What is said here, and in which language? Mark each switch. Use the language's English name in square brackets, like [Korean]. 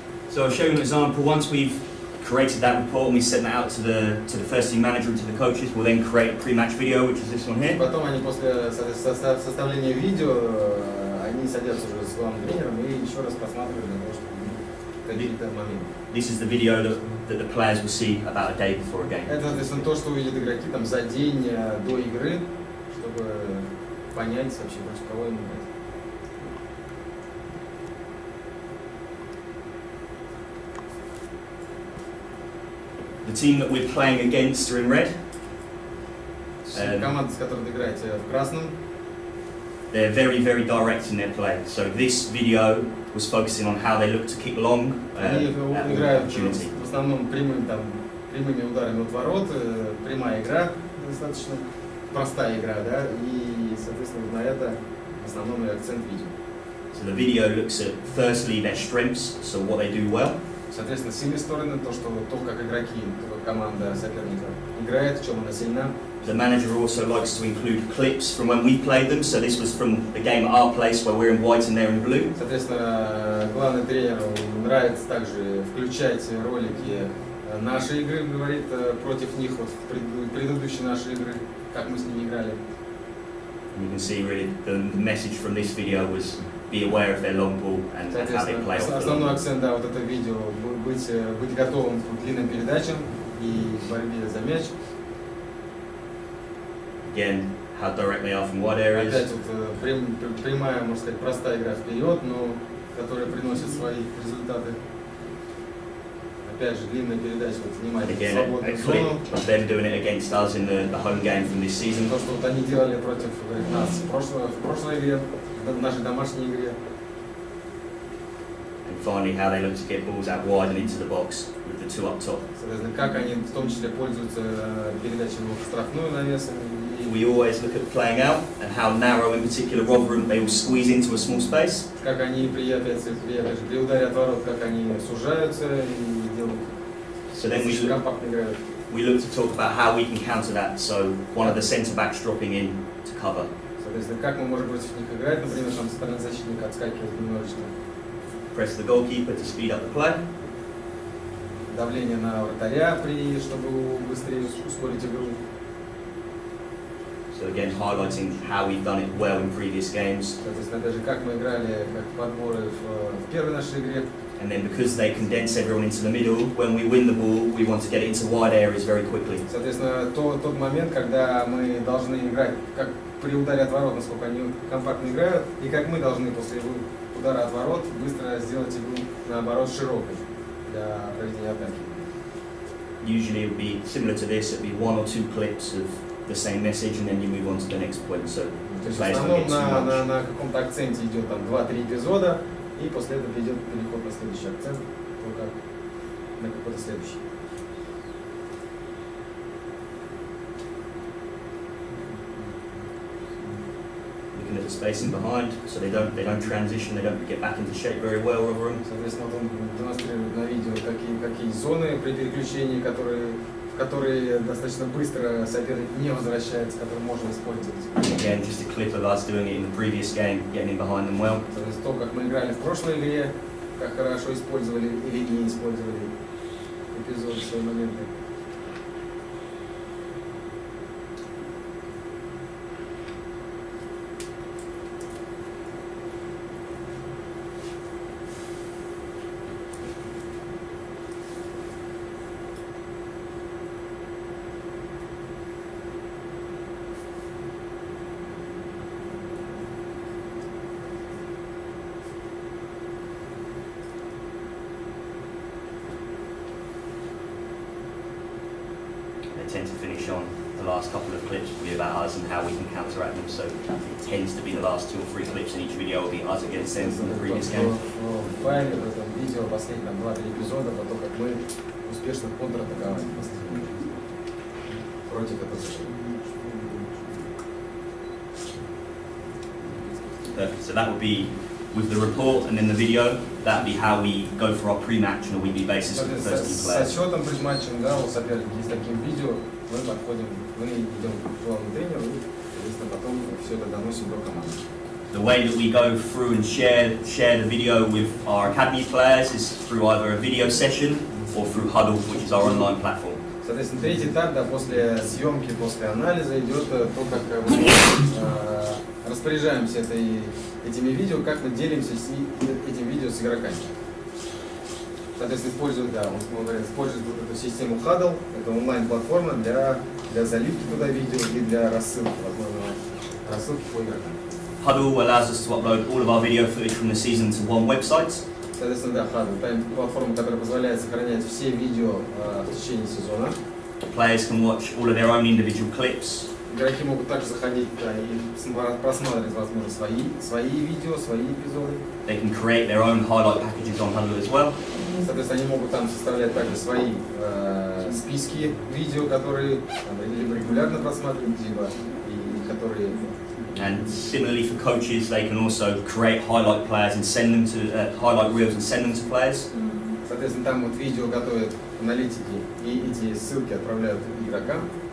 [English] So I'll show you an example. Once we've created that report and we sent that out to the first team manager and to the coaches, we'll then create a pre-match video, which is this one here. [Russian] Потом они после составления видео, они садятся уже с главным тренером и еще раз просматривают для того, чтобы какие-то моменты. [English] This is the video that the players will see about a day before a game. [Russian] Это, соответственно, то, что увидят игроки там за день до игры, чтобы понять вообще, против кого им играть. [English] The team that we're playing against are in red. [Russian] Команда, с которой вы играете в красном, [English] They're very, very direct in their play. So this video was focusing on how they look to kick long [Russian] они [English] at all [Russian] играют [English] opportunity. [Russian] в основном прямыми ударами от ворот, прямая игра, достаточно простая игра, да, и, соответственно, на это в основном и акцент видео. [English] So the video looks at firstly their strengths, so what they do well. [Russian] Соответственно, сильные стороны, то, как игроки, то, как команда соперника играет, в чем она сильна. [English] The manager also likes to include clips from when we played them, so this was from the game at our place where we're in white and they're in blue. [Russian] Соответственно, главный тренеру нравится также включать ролики нашей игры, говорит, против них, вот в предыдущей нашей игры, как мы с ними играли. [English] And you can see really the message from this video was be aware of their long ball and how they play off the long [Russian] Основной [English] ball. [Russian] акцент, да, вот это видео, быть готовым к длинным передачам и борьбе за мяч. [English] Again, how direct they are from wide areas. [Russian] Опять вот прямая, можно сказать, простая игра вперед, но которая приносит свои результаты. Опять же, длинная передача, вот внимание, [English] Again, a [Russian] свободную [English] clip [Russian] зону. [English] of them doing it against us in the home game from this season. [Russian] То, что вот они делали против нас в прошлой игре, в нашей домашней игре. [English] And finally, how they look to get balls out wide and into the box with the two up top. [Russian] Соответственно, как они в том числе пользуются передачами в штрафную навесом. [English] We always look at playing out and how narrow, in particular, Rotherham, they will squeeze into a small space. [Russian] Как они при ударе от ворот, как они сужаются и делают. [English] So then [Russian] компактно играют. [English] we look to talk about how we can counter that. So one of the centre backs dropping in to cover. [Russian] Соответственно, как мы можем против них играть, например, там стороны защитника отскакивает немножечко. [English] Press the goalkeeper to speed up the play. [Russian] Давление на вратаря, чтобы быстрее ускорить игру. [English] So again, highlighting how we've done it well in previous games. [Russian] Соответственно, даже как мы играли, как подборы в первой нашей игре. [English] And then because they condense everyone into the middle, when we win the ball, we want to get it into wide areas very quickly. [Russian] Соответственно, тот момент, когда мы должны играть, как при ударе от ворот, насколько они компактно играют, и как мы должны после удара от ворот быстро сделать игру, наоборот, широкой для проведения атаки. [English] Usually it would be similar to this, it would be one or two clips of the same message and then you move on to the next point. So [Russian] То есть в [English] players [Russian] основном [English] don't get too much. [Russian] на каком-то акценте идет там 2-3 эпизода, и после этого идет переход на следующий акцент, только на какой-то следующий. [English] Looking at the spacing behind, so they don't transition, they don't get back into shape very well, Rotherham. [Russian] Соответственно, вот он демонстрирует на видео какие зоны при переключении, в которые достаточно быстро соперник не возвращается, которые можно использовать. [English] Again, just a clip of us doing it in the previous game, getting in behind them well. [Russian] Соответственно, то, как мы играли в прошлой игре, как хорошо использовали или не использовали эпизоды, свои моменты. [English] They tend to finish on the last couple of clips will be about us and how we can counteract them. So it tends to be the last 2 or 3 clips in each video will be us against them from the previous game. [Russian] В файле, в этом видео, последние 2-3 эпизода, про то, как мы успешно контратаковали против этого соперника. [English] So that would be with the report and then the video, that would be how we go for our pre-match on a weekly basis with the first team players. [Russian] отчетом перед матчем, да, у соперника, и с таким видео мы идем к главному тренеру и, соответственно, потом все это доносим до команды. [English] The way that we go through and share the video with our academy players is through either a video session or through Huddle, which is our online platform. [Russian] Соответственно, третий этап, да, после съемки, после анализа идет то, как мы распоряжаемся этими видео, как мы делимся этим видео с игроками. Соответственно, используют вот эту систему Huddle, это онлайн-платформа для заливки туда видео и для рассылки, возможно, рассылки по игрокам. [English] Huddle allows us to upload all of our video footage from the season to one website. [Russian] Соответственно, да, Huddle, это платформа, которая позволяет сохранять все видео в течение сезона. [English] Players can watch all of their own individual clips. [Russian] Игроки могут также заходить и просматривать, возможно, свои видео, свои эпизоды. [English] They can create their own highlight packages on Huddle as well. [Russian] Soответственно, они могут там составлять также свои списки видео, которые либо регулярно просматривают, либо и которые. [English] And similarly for coaches, they can also create highlight players and send them to highlight reels and send them to players. [Russian] Соответственно, там вот видео готовят аналитики, и эти ссылки отправляют игрокам.